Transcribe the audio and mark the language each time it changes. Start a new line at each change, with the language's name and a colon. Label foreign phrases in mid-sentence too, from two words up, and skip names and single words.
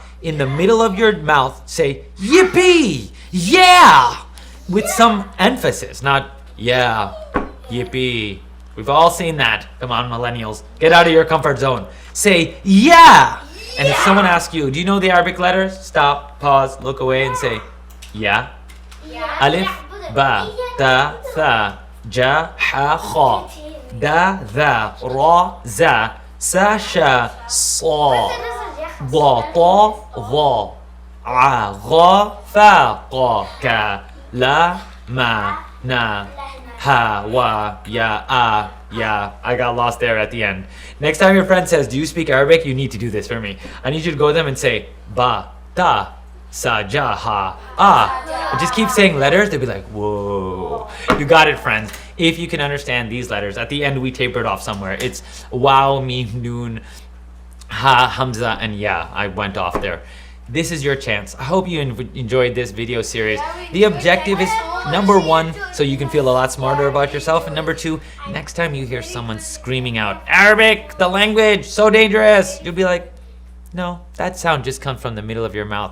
English: In the middle of your mouth, say yippee, yeah, with some emphasis, not yeah, yippee. We've all seen that. Come on, millennials, get out of your comfort zone. Say yeah. And if someone asks you, do you know the Arabic letters? Stop, pause, look away, and say yeah.
Arabic: ألف، با، تا, ثا، جا، حا، خا، دا، ذا, را، زا، سا، شا، صا. ضا طا ظا ع غا فا قا كا لا ما نا ها وا يا.
English: I got lost there at the end. Next time your friend says, do you speak Arabic? You need to do this for me. I need you to go to them and say
Arabic: با تا ثا جا حا
English: and just keep saying letters. They'll be like, whoa. You got it, friends. If you can understand these letters, at the end we tapered off somewhere. It's
Arabic: واو، ميم، نون، ها، همزة,
English: and yeah. I went off there. this is your chance. I hope you enjoyed this video series. The objective is number 1, so you can feel a lot smarter about yourself, and number 2, next time you hear someone screaming out, Arabic, the language, so dangerous, you'll be like, no, that sound just comes from the middle of your mouth.